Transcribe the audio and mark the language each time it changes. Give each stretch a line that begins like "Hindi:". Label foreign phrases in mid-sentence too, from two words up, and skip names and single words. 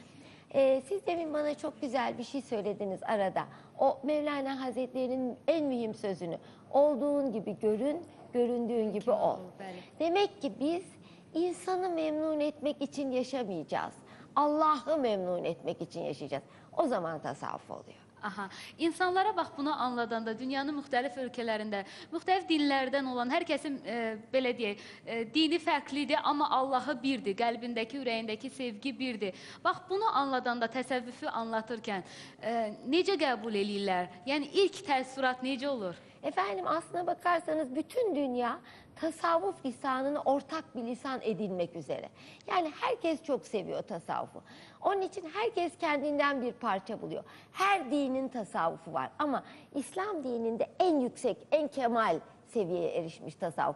Turkish: Siz demin bana çok güzel bir şey söylediniz arada. O Mevlana Hazretleri'nin en mühim sözünü. Olduğun gibi görün, göründüğün gibi ol. Demek ki biz insanı memnun etmek için yaşamayacağız. Allah'ı memnun etmek için yaşayacağız. O zaman tasavvuf oluyor. Aha.
Azerbaijani: İnsanlara bax bunu anladanda dünyanın müxtəlif ölkələrində, müxtəlif dinlərdən olan hər kəsin belə deyək, dini fərqlidir, amma Allahı birdir, qəlbindəki, ürəyindəki sevgi birdir. Bax bunu anladanda, təsəvvüfü anlatırkən necə qəbul eləyirlər? Yəni ilk təəssürat necə olur?
Turkish: Efendim aslına bakarsanız bütün dünya tasavvuf lisanını ortak bir lisan edinmek üzere. Yani herkes çok seviyor tasavvufu. Onun için herkes kendinden bir parça buluyor. Her dinin tasavvufu var ama İslam dininde en yüksek, en kemal seviyeye erişmiş tasavvuf.